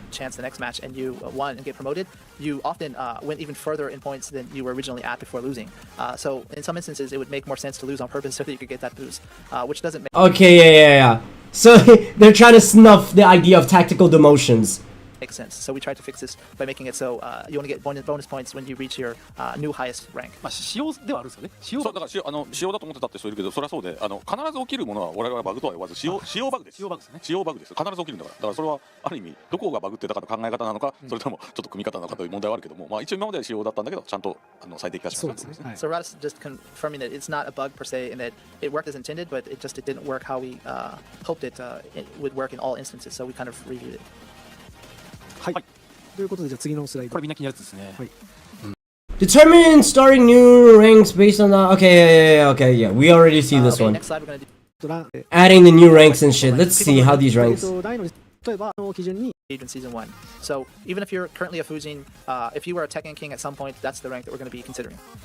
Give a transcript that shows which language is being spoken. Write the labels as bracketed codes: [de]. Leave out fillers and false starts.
[en] Chance the next match and you won and get promoted, you often went even further in points than you were originally at before losing. So in some instances, it would make more sense to lose on purpose so that you could get that boost, which doesn't make... Okay, yeah. So they're trying to snuff the idea of tactical demotions. Makes sense. So we tried to fix this by making it so you only get bonus points when you reach your new highest rank. [ja] 仕様ではあるんですよね。そうだから仕様だと思ってたって人いるけど、それはそうで、必ず起きるものは我々はバグとは言わず仕様バグです。仕様バグですね。仕様バグです。必ず起きるんだから。だからそれはある意味どこがバグってたかの考え方なのか、それともちょっと組み方なのかという問題はあるけども、一応今までは仕様だったんだけど、ちゃんと最適化しました。 [en] So Radis just confirming that it's not a bug per se, and that it worked as intended, but it didn't work how we hoped it would work in all instances. So we kind of reviewed it. [ja] はい。ということでじゃあ次のスライド。これみんな気になるやつですね。はい。 [en] Determine starting new ranks based on that. Okay, yeah. We already see this one. Next slide, we're gonna do... Adding the new ranks and shit. Let's see how these ranks. [ja] 例えば基準に [en] in Season 1. So even if you're currently a Fujin, if you were a Tekken King at some point, that's the rank that we're going to be considering.